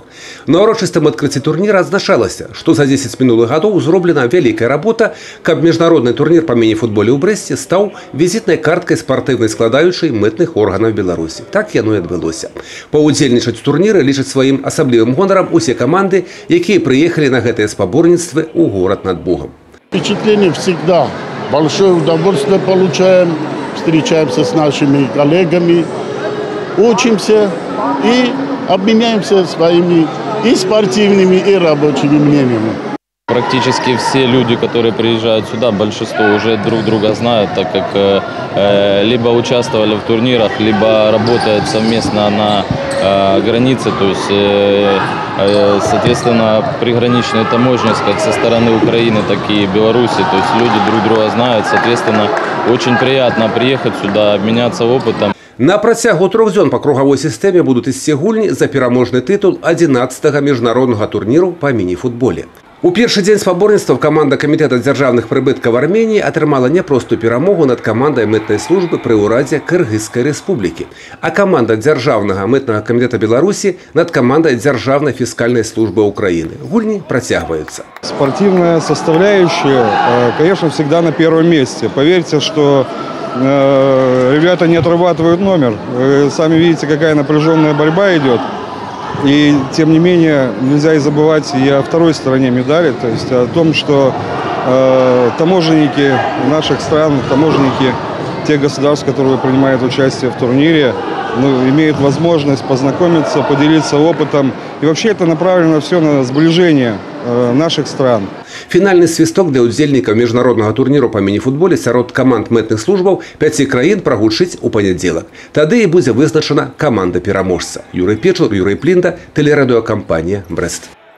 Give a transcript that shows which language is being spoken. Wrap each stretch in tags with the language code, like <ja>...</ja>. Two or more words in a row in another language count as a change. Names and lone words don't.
<be>На ўрочыстым адкрыцці турніра адзначалася, што за 10 мінулых гадоў зроблена вялікая работа, каб міжнародны турнір па міні-футболе ў Брэсце стаў візітнай карткай спартыўнай складаючай мытных органаў Беларусі. Так яно і адбылося. Паўдзельнічаць у турніры лічаць сваім асаблівым гонарам усе каманды, якія прыехалі на гэтыя спаборніцтвы ў горад над Богом.</be> <ru>Впечатление всегда. Большое удовольствие получаем, встречаемся с нашими коллегами, учимся и обменяемся своими и спортивными, и рабочими мнениями. Практически все люди, которые приезжают сюда, большинство уже друг друга знают, так как либо участвовали в турнирах, либо работают совместно на границе, то есть, соответственно, приграничные таможни как со стороны Украины, так и Беларуси, то есть люди друг друга знают, соответственно, очень приятно приехать сюда, обменяться опытом.</ru> <be>На працягу 3 дзён па кругавой сістэме будуць ісці гульні за пераможны тытул 11-го міжнароднага турніру па міні-футболе. У першы дзень спаборніцтваў каманда Камітэта дзяржаўных прыбыткаў Арменіі атрымала няпростую перамогу над камандай мытнай службы пры ўрадзе Кыргызскай рэспублікі, а каманда дзяржаўнага мытнага камітэта Беларусі над камандай дзяржаўнай фіскальнай службы Украины. Гульни працягваюцца.</be> <ru>Спортивная составляющая, конечно, всегда на первом месте. Поверьте, что ребята не отрабатывают номер. Вы сами видите, какая напряженная борьба идет. И, тем не менее, нельзя и забывать и о второй стороне медали, то есть о том, что таможенники наших стран, таможенники тех государств, которые принимают участие в турнире, имеют возможность познакомиться, поделиться опытом. И вообще это направлено все на сближение наших стран.</ru> <be>Фінальны свісток для удзельнікаў міжнароднага турніру па міні-футболе сярод каманд мытных службаў 5 краін прагучыць у панядзелак. Тады і будзе вызначана каманда пераможца. Юрый Печур, Юрий Плінда, тэлерадыёкампанія «Брэст».</be>